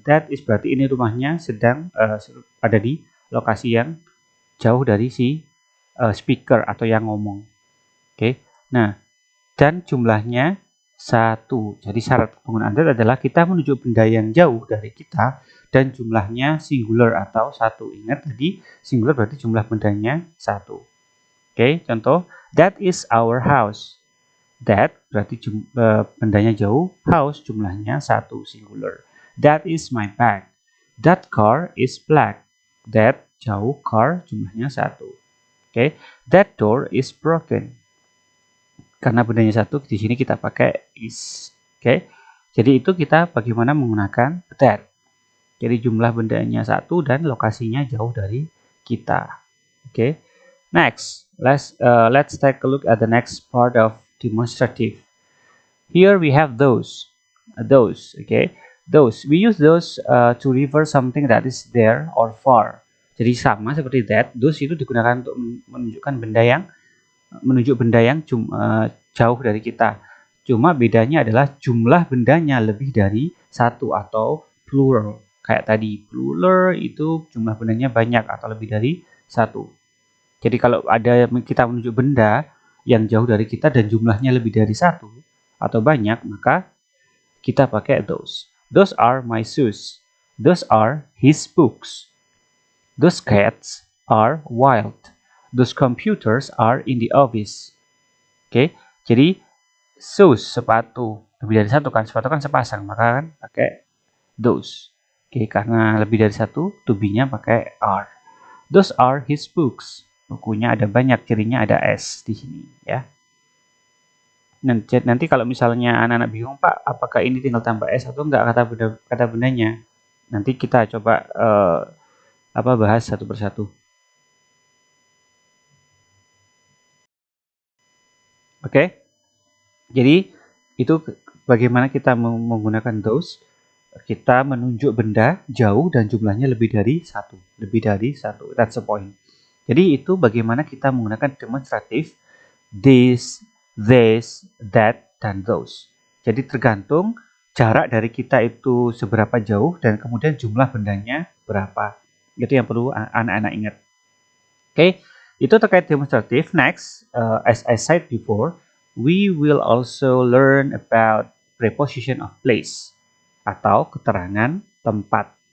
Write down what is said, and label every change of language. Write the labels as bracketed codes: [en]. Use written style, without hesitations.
[en] That is [id] berarti ini rumahnya sedang ada di lokasi yang jauh dari si speaker atau yang ngomong. Oke. Nah, dan jumlahnya 1. Jadi syarat penggunaan that adalah kita menuju benda yang jauh dari kita dan jumlahnya singular atau 1. Ingat tadi singular berarti jumlah bendanya 1. [en] Oke, contoh, that is our house. [id] That berarti bendanya jauh, house jumlahnya 1, singular. [en] That is my bag. That car is black. [id] That jauh, car jumlahnya 1. [en] Oke, that door is broken. [id] Karena bendanya 1, di sini kita pakai is. Oke, jadi itu kita bagaimana menggunakan that. Jadi jumlah bendanya 1 dan lokasinya jauh dari kita. [en] Oke, next, let's take a look at the next part of demonstrative. Here we have those, okay, those. We use those to refer something that is there or far. [id] Jadi sama seperti that, those itu digunakan untuk menunjukkan benda yang jauh dari kita. Cuma bedanya adalah jumlah bendanya lebih dari 1 atau plural. Kayak tadi, plural itu jumlah bendanya banyak atau lebih dari 1. Jadi kalau ada kita menunjuk benda yang jauh dari kita dan jumlahnya lebih dari 1 atau banyak, maka kita pakai those. [en] Those are my shoes. Those are his books. Those cats are wild. Those computers are in the office. [id] Oke, jadi shoes, sepatu, lebih dari 1 kan, sepatu kan sepasang, maka kan pakai those. Oke, karena lebih dari 1, to be-nya pakai are. [en] Those are his books. [id] Bukunya ada banyak, cirinya ada s di sini ya. Nanti kalau misalnya anak-anak bingung, Pak, apakah ini tinggal tambah s atau enggak kata bendanya? Nanti kita coba bahas satu persatu. Oke. Jadi itu bagaimana kita menggunakan those. Kita menunjuk benda jauh dan jumlahnya lebih dari 1. Lebih dari 1. [en] That's the point. [id] Jadi itu bagaimana kita menggunakan demonstratif this, that, dan those. Jadi tergantung jarak dari kita itu seberapa jauh dan kemudian jumlah bendanya berapa. Itu yang perlu anak-anak ingat. Oke, itu terkait demonstratif. [en] Next, as I said before, we will also learn about preposition of place [id] atau keterangan tempat.